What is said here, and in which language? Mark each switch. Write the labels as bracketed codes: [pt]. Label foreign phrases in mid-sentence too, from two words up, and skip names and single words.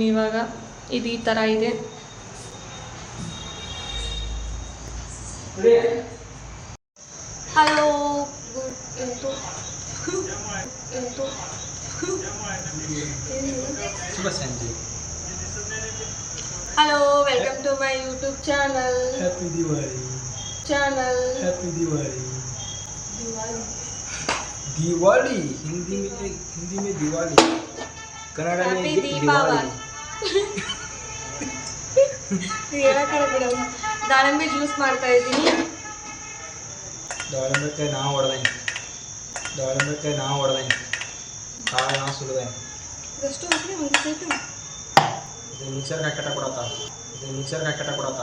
[kn] ಇವಾಗ ಇದು ಈ ಥರ ಇದೆ. [en] hello hello, welcome to my YouTube channel. [hi] हैप्पी दिवाली हैप्पी दिवाली दिवाली हिंदी में दिवाली, कन्नड़ में दीपावली. [kn] ದಾಳಿಂಬೆ ಜ್ಯೂಸ್ ಮಾಡ್ತಾ ಇದ್ದೀನಿ. ದಾಳಿಂಬೆಕಾಯಿ ನಾ ಹೊಡೆದೆ ಕಾಳು ನಾ ಸುಲಿದೆ. ಮಿಕ್ಸರ್ ಹಾಕಟ